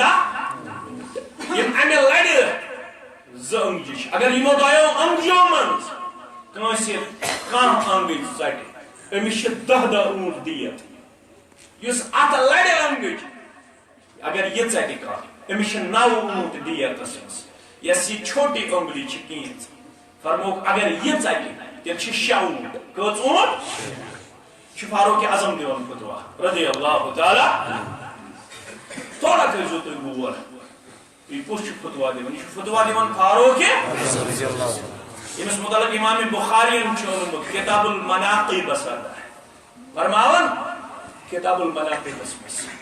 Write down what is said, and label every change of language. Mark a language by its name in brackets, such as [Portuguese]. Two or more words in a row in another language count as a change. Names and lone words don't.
[Kashmiri] 15 یِم امہِ لڑِ زٕ أنٛگجہِ چھِ اگر یِمو دۄیو أنٛگجو منٛز کٲنٛسہِ کانٛہہ أنٛگٕج ژٹہِ أمِس چھِ 10 اوٗنٹ دیت یُس اتھ لڑِ أنٛگٕج اگر یہِ ژٹہِ کانٛہہ أمِس چھِ 9 اوٗنٹ دیتس منٛز یس یہ [Urdu] چھوٹی انگلی [Kashmiri] چھ کینچ فرموک اگر یہ ژٹہِ تیٚلہِ چھِ 6 اوٗنٹ کٔژ اوٗنٹ چھُ فاروق اعظم دِوان فتوا [Arabic] رضی اللہ تعالیٰ [Kashmiri] تھوڑا کٔرۍزیو تُہۍ غور یہِ کُس چھُ فتوا دِوان یہِ چھُ فتوا دِوان فاروق ییٚمِس متعلق امام بخاری چھُ اوٚنمُت کتاب المناقب فرماون کتاب المناقب اسمس